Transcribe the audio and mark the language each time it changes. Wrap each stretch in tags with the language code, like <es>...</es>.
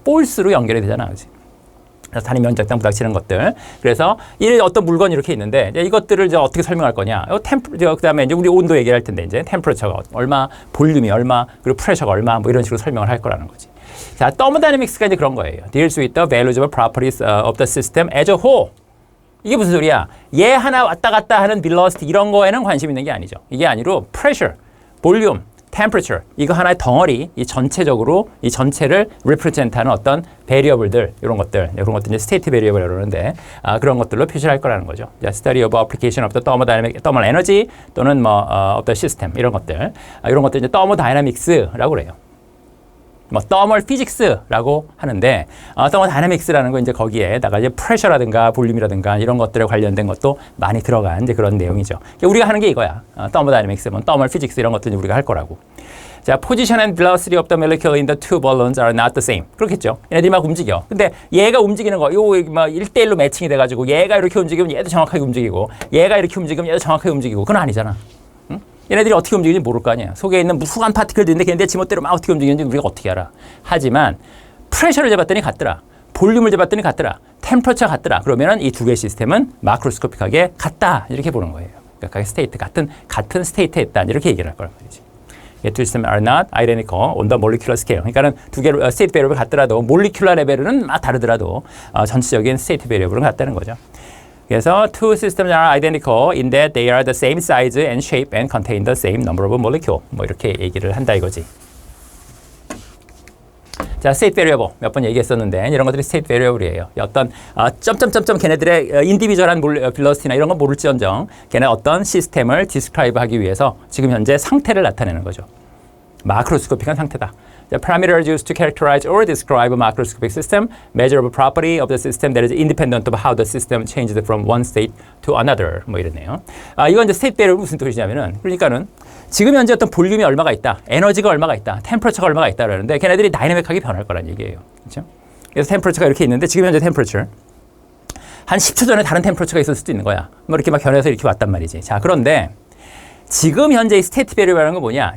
<ko>포스로 연결이 되잖아, 그렇지? 단위 면적당 부닥치는 것들. 그래서 이 어떤 물건이 이렇게 있는데 이것들을 이제 어떻게 설명할 거냐? 그다음에 이제 우리 온도 얘기할 텐데 이제 템퍼러처가 얼마, 볼륨이 얼마, 그리고 프레셔가 얼마 뭐 이런 식으로 설명을 할 거라는 거지. 자, thermodynamics가 이제 그런 거예요.</ko> <en>Deals with the values of properties of the system as a whole.</en> <ko>이게 무슨 소리야? 얘 하나 왔다 갔다 하는 velocity 이런 거에는 관심 있는 게 아니죠. 이게 아니로 pressure, 볼륨, temperature 이거 하나의 덩어리 이 전체적으로 이 전체를 represent하는 어떤 variable들 이런 것들 이제 state variable이라고 그러는데 그런 것들로 표시를 할 거라는 거죠.</ko> <en>Study of application of the thermal energy</en> <ko>또는 뭐</ko> <en>of the system</en> <ko>이런 것들 이제 thermodynamics라고 그래요. 뭐 thermal physics라고 하는데 thermodynamics라는 건 이제 거기에다가 이제 pressure라든가 볼륨이라든가 이런 것들에 관련된 것도 많이 들어간 이제 그런 내용이죠. 그러니까 우리가 하는 게 이거야. thermodynamics, 뭐 thermal physics 이런 것들 우리가 할 거라고.</ko> <en>자, position and velocity of the molecule in the two balloons are not the same.</en> <ko>그렇겠죠. 얘네들이 막 움직여. 근데 얘가 움직이는 거, 막 1대1로 매칭이 돼가지고 얘가 이렇게 움직이면 얘도 정확하게 움직이고 얘가 이렇게 움직이면 얘도 정확하게 움직이고 그건 아니잖아. 얘네들이 어떻게 움직이는지 모를 거 아니야. 속에 있는 무수한 파티클들이 있는데 걔네들 지멋대로 막 어떻게 움직이는지 우리가 어떻게 알아. 하지만 프레셔를 재봤더니 같더라. 볼륨을 재봤더니 같더라. 템퍼처 같더라. 그러면은 이 두 개의 시스템은 마크로스코픽하게 같다. 이렇게 보는 거예요. 그러니까 스테이트 같은 스테이트에 있다. 이렇게 얘기를 할 거란 말이지.</ko> <en>two systems are not identical on the molecular scale.</en> <ko>그러니까는 두 개로 스테이트 베리어블이 같더라도 몰리큘러 레벨은 막 다르더라도 전체적인 스테이트 베리어블은 같다는 거죠. 그래서</ko> <en>two systems are identical in that they are the same size and shape and contain the same number of molecule.</en> <ko>뭐 이렇게 얘기를 한다 이거지. 자, state variable 몇 번 얘기했었는데 이런 것들이 state variable이에요. 어떤 점점점점 걔네들의 인디비주얼한 velocity나 이런 건 모를지언정 걔네 어떤 시스템을 describe 하기 위해서 지금 현재 상태를 나타내는 거죠. 마크로스코픽한 상태다.</ko> <en>The parameters used to characterize or describe a macroscopic system measure a property of the system that is independent of how the system changes from one state to another.</en> <ko>뭐 이랬네요. 이건 이제 state variable 무슨 뜻이냐면은 그러니까는 지금 현재 어떤 볼륨이 얼마가 있다, 에너지가 얼마가 있다, 템퍼처가 얼마가 있다 그러는데 걔네들이 다이내믹하게 변할 거란 얘기예요. 그렇죠? 그래서 템퍼처가 이렇게 있는데 지금 현재 템퍼처 한 10초 전에 다른 템퍼처가 있을 수도 있는 거야. 뭐 이렇게 막 변해서 이렇게 왔단 말이지. 자, 그런데 지금 현재 이 스테이트 베리어블이라는 건 뭐냐?</ko>